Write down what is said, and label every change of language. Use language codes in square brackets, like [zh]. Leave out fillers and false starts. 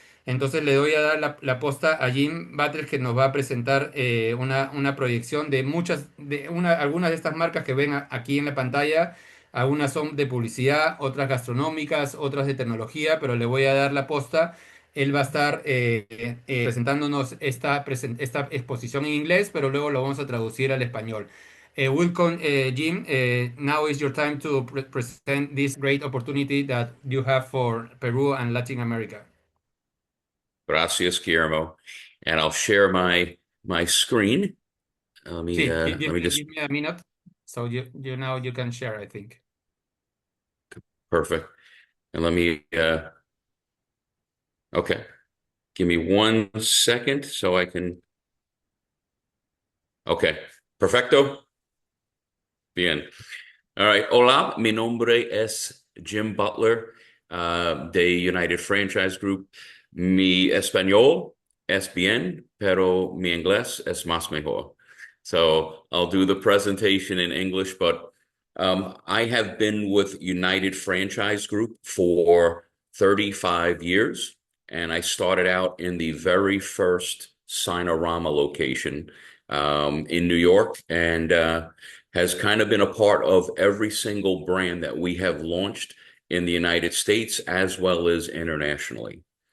[es] Entonces le doy a dar la posta a Jim Battles que nos va a presentar una proyección de algunas de estas marcas que ven aquí en la pantalla. Algunas son de publicidad, otras gastronómicas, otras de tecnología, pero le voy a dar la posta. Él va a estar presentándonos esta exposición en inglés, pero luego lo vamos a traducir al español. [en] Welcome, Jim. Now is your time to present this great opportunity that you have for Peru and Latin America. Gracias, Guillermo. And I'll share my screen. Let me [es] Sí, [en] let me just give me a minute. So you now you can share, I think. perfect. And let me okay. Give me 1 second so I can okay. [es] Perfecto. Bien. [en] All right. [es] Hola, mi nombre es Jim Butler, de United Franchise Group. Mi español es bien, pero mi inglés es más mejor. [en] So I'll do the presentation in English, but I have been with United Franchise Group for 35 years, and I started out in the very first Sinorama location in New York, and has kind of been a part of every single brand that we have launched in the United States as well as internationally.